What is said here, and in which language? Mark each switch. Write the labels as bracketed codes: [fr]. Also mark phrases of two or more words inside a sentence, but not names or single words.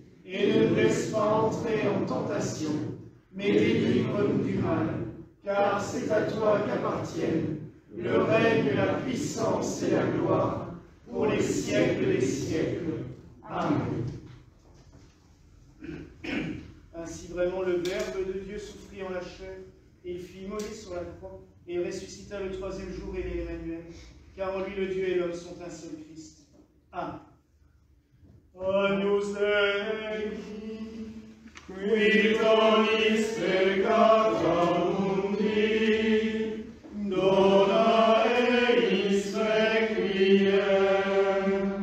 [fr] Et ne nous laisse pas entrer en tentation, mais délivre-nous du mal, car c'est à toi qu'appartiennent le règne, la puissance et la gloire, pour les siècles des siècles. Amen. Ainsi vraiment le Verbe de Dieu souffrit en la chair, et il fut immolé sur la croix, et il ressuscita le troisième jour, et est Emmanuel, car en lui le Dieu et l'homme sont un seul Christ. Amen. [la] Agnus Dei, qui tollis peccata mundi, dona eis requiem.